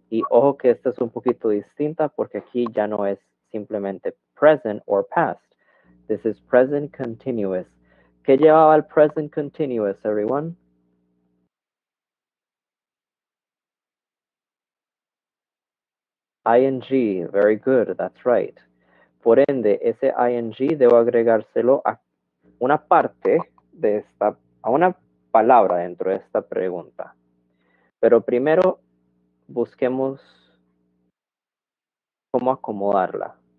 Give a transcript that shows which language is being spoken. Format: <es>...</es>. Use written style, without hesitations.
<es>Y ojo que esta es un poquito distinta porque aquí ya no es simplemente present or past.</es> <en>This is present continuous.</en> <es>¿Qué llevaba el present continuous, everyone?</es> <en>ing, very good, that's right.</en> <es>Por ende, ese ing debo agregárselo a una parte de esta, a una palabra dentro de esta pregunta. Pero primero busquemos cómo acomodarla.</es>